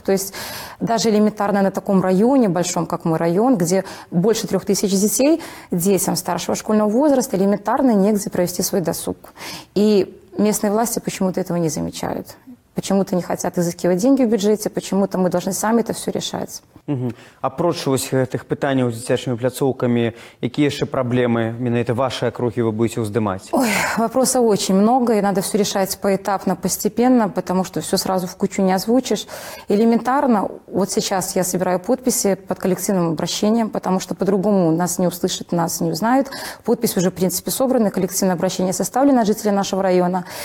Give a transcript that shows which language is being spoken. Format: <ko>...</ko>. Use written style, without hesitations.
<ru>То есть даже элементарно на таком районе, большом, как мой район, где больше 3000 детей, детям старшего школьного возраста элементарно негде провести свой досуг. И местные власти почему-то этого не замечают. Почему-то не хотят изыскивать деньги в бюджете, почему-то мы должны сами это все решать.</ru> <be>Апроч гэтых пытанняў з дзіцячымі пляцоўкамі, якія яшчэ праблемы менавіта вашай акругі вы будете уздымаць?</be> <ru>Ой, вопросов очень много, и надо все решать поэтапно, постепенно, потому что все сразу в кучу не озвучишь. Элементарно, вот сейчас я собираю подписи под коллективным обращением, потому что по-другому нас не услышат, нас не узнают. Подписи уже, в принципе, собраны, коллективное обращение составлено жителей нашего района.</ru>